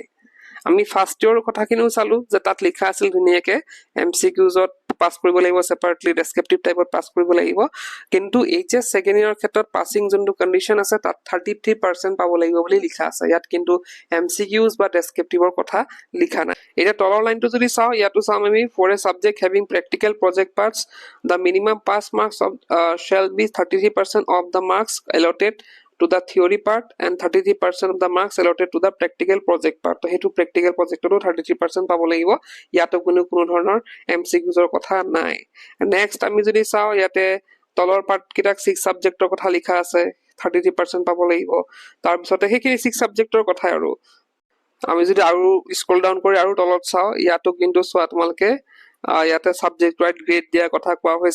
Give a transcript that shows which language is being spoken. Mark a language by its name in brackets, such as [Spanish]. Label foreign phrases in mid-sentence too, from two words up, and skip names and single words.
[Assamese] আমি [English] first year [Assamese] কথাখিনিও চালো যে তাত লিখা আছিল ধুনীয়াকে MCQsত পাছ কৰিব লাগিব, [English] separately descriptive type [Assamese] পাছ কৰিব লাগিব। কিন্তু HS [English] second year [Assamese] ক্ষেত্ৰত পাছিং যোনটো কণ্ডিশ্যন আছে তাত 33% পাব লাগিব বুলি লিখা আছে। ইয়াত কিন্তু MCQs বা ডেছক্ৰিপটিভৰ কথা লিখা নাই। এতিয়া তলৰ লাইনটো যদি চাওঁ, ইয়াতো চাম আমি, [English] for a subject having practical project parts the minimum pass marks of shall be 33% of the marks allotted to the theory part and 33% of the marks allotted to the practical project part. [Assamese] তো হেতু [English] practical project [Assamese] তো 33% পাব লাগিব। ইয়াতো কোনো ধৰণৰ MCQsৰ কথা নাই। নেক্সট আমি যদি চাওঁ, ইয়াতে তলৰ পাৰ্ট কিটাক 6 সাবজেক্টৰ কথা লিখা আছে, 33% পাব লাগিব। তাৰপিছতে সেইখিনি 6 সাবজেক্টৰ কথা। আৰু আমি যদি আৰু [English] scroll down [Assamese] কৰি আৰু তলত চাওঁ, ইয়াতো কিন্তু চোৱা তোমালোকে, ইয়াতে [English] subject wise [Assamese] গ্ৰেড দিয়াৰ কথা কোৱা হৈছে।